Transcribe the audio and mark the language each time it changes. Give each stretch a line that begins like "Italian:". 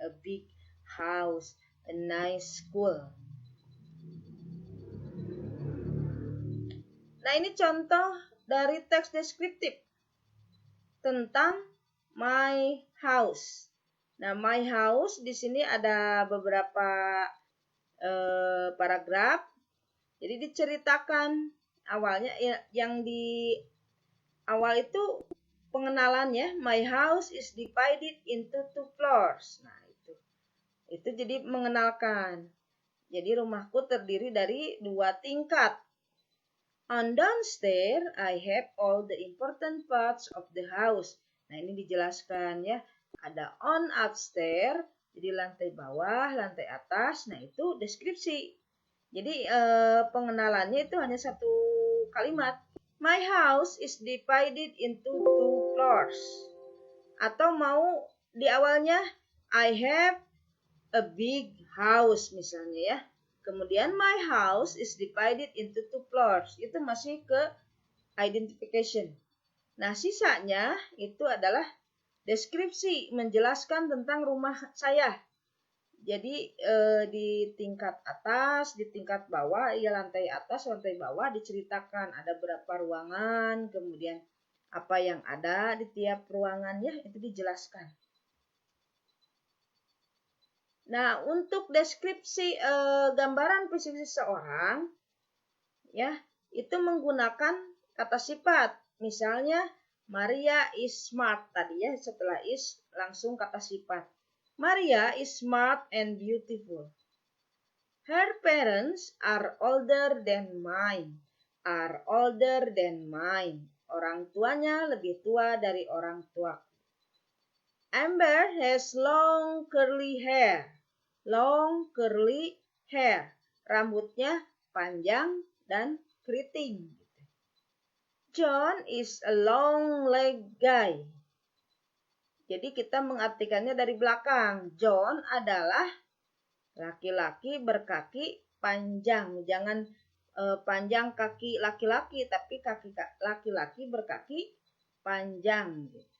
English: A big house, a nice school.
Indonesian: Nah, ini contoh dari teks deskriptif tentang
English: my house.
Indonesian: Nah,
English: my house
Indonesian: di sini ada beberapa paragraf. Jadi diceritakan awalnya yang di awal itu pengenalannya,
English: my house is divided into 2 floors.
Indonesian: Nah, itu jadi mengenalkan. Jadi rumahku terdiri dari 2 tingkat.
English: On downstairs, I have all the important parts of the house.
Indonesian: Nah, ini dijelaskan ya. Ada
English: on upstairs,
Indonesian: jadi lantai bawah, lantai atas. Nah, itu deskripsi. Jadi pengenalannya itu hanya 1 kalimat.
English: My house is divided into 2 floors.
Indonesian: Atau mau di awalnya,
English: I have a big house
Indonesian: misalnya ya. Kemudian
English: my house is divided into 2 floors.
Indonesian: Itu masih ke identification. Nah, sisanya itu adalah deskripsi, menjelaskan tentang rumah saya. Jadi di tingkat atas, di tingkat bawah, ya lantai atas, lantai bawah diceritakan ada berapa ruangan, kemudian apa yang ada di tiap ruangannya itu dijelaskan. Nah, untuk deskripsi gambaran fisik seseorang, ya, itu menggunakan kata sifat. Misalnya,
English: Maria is smart
Indonesian: tadi ya, setelah is langsung kata sifat.
English: Maria is smart and beautiful. Her parents are older than mine. Are older than mine.
Indonesian: Orang tuanya lebih tua dari orang tua.
English: Amber has long curly hair. Long curly hair.
Indonesian: Rambutnya panjang dan keriting.
English: John is a long-legged guy.
Indonesian: Jadi kita mengartikannya dari belakang. John adalah laki-laki berkaki panjang. Jangan panjang kaki laki-laki, tapi kaki laki-laki berkaki panjang.